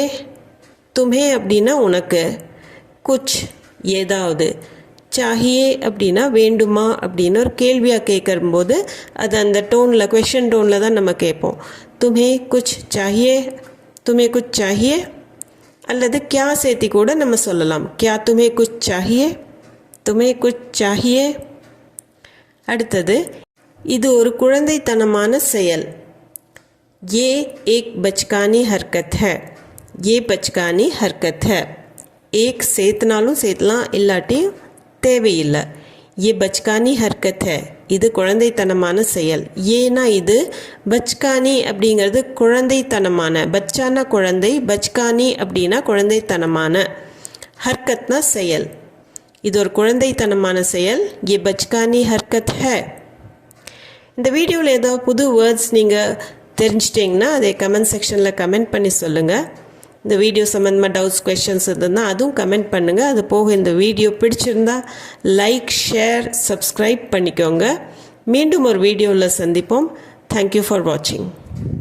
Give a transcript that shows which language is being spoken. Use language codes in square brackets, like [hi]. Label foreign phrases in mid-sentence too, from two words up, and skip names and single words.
[ta] துமே அப்படின்னா உனக்கு, குச் ஏதாவது, சாஹியே அப்படின்னா வேண்டுமா அப்படின்னு ஒரு கேள்வியாக கேட்கும்போது அது அந்த டோனில், [en] question tone [ta] தான் நம்ம கேட்போம். [hi] तुम्हें कुछ चाहिए, तुम्हें कुछ चाहिए. [ta] அல்லது கியா சேர்த்தி கூட நம்ம சொல்லலாம். [hi] क्या तुम्हें कुछ चाहिए, तुम्हें कुछ चाहिए. [ta] அடுத்தது இது ஒரு குழந்தைத்தனமான செயல். [hi] ये एक बचकानी हरकत है. ये बचकानी हरकत है. [ta] एक சேர்த்துனாலும் சேர்த்தலாம், இல்லாட்டி தேவையில்லை. [hi] ये बचकानी हरकत है [ta] இது குழந்தைத்தனமான செயல். ஏன்னா இது பச்கானி அப்படிங்கிறது குழந்தைத்தனமான, பச்சானா குழந்தை, பச்கானி அப்படின்னா குழந்தைத்தனமான, ஹர்கத்னா செயல். இது ஒரு குழந்தைத்தனமான செயல். [hi] ये बचकानी हरकत है. [ta] இந்த வீடியோவில் ஏதாவது புது வேர்ட்ஸ் நீங்கள் தெரிஞ்சிட்டிங்கன்னா அதை [en] comment section [ta] கமெண்ட் பண்ணி சொல்லுங்கள். இந்த வீடியோ சம்மந்தமாக [en] doubts, questions [ta] இருந்ததுன்னா அதுவும் கமெண்ட் பண்ணுங்கள். அது போக இந்த வீடியோ பிடிச்சிருந்தா [en] like, share, subscribe [ta] பண்ணிக்கோங்க. மீண்டும் ஒரு வீடியோவில் சந்திப்போம். [en] Thank you for watching.